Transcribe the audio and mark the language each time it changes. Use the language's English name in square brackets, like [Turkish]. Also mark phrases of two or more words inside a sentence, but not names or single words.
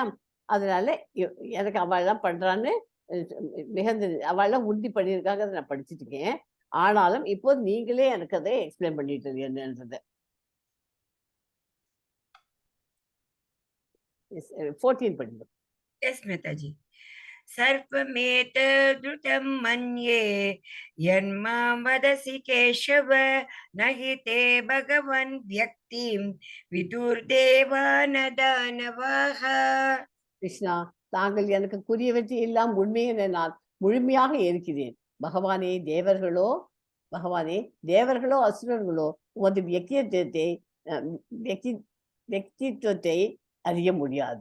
[Tamil] அதனால எனக்கு அவெல்லாம் பண்றான்னு மிகுந்த அவெல்லாம் உறுதி பண்ணியிருக்காங்க. அதை நான் படிச்சுட்டு இருக்கேன். ஆனாலும் இப்போது நீங்களே எனக்கு அதை எக்ஸ்பிளைன் பண்ணிட்டு என்னன்றதை. 14 படிங்க. எஸ் மாதாஜி. [Sanskrit] सर्वमेतद्रुतं मन्ये यन्मां वदसि केशव नहि ते भगवन् व्यक्तिं विदुर्देवान दानवाः. [Tamil] கிருஷ்ணா, தாங்கள் எனக்கு புரியவற்றை எல்லாம் உண்மையை நான் முழுமையாக ஏற்கிறேன். பகவானே, தேவர்களோ பகவானே, தேவர்களோ அசுரர்களோ உமது வியக்தித்துவத்தை அறிய முடியாது.